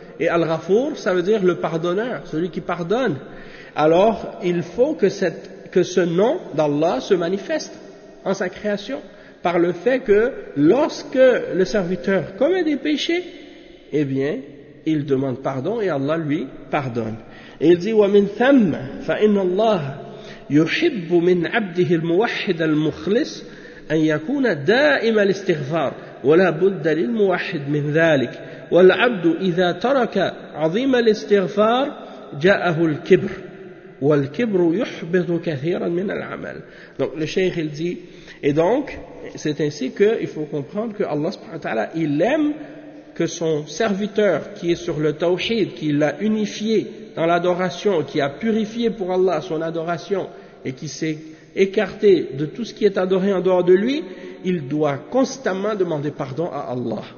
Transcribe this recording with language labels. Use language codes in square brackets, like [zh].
[fr] Et Al-Ghafour, ça veut dire le pardonneur, celui qui pardonne. Alors, il faut que ce nom d'Allah se manifeste en sa création par le fait que lorsque le serviteur commet des péchés, eh bien, il demande pardon et Allah lui pardonne. Il dit [ar] ومن ثم فإن الله يحب من عبده الموحد المخلص أن يكون دائم الاستغفار ولا بد للموحد من ذلك والعبد إذا ترك عظيم الاستغفار جاءه الكبر والكبر يحبط كثيرا من العمل. [fr] Donc le cheikh il dit, et donc c'est ainsi que il faut comprendre que Allah subhanahu wa ta'ala, il aime que son serviteur qui est sur le tawhid, qui l'a unifié dans l'adoration, qui a purifié pour Allah son adoration et qui s'est écarté de tout ce qui est adoré en dehors de lui, il doit constamment demander pardon à Allah.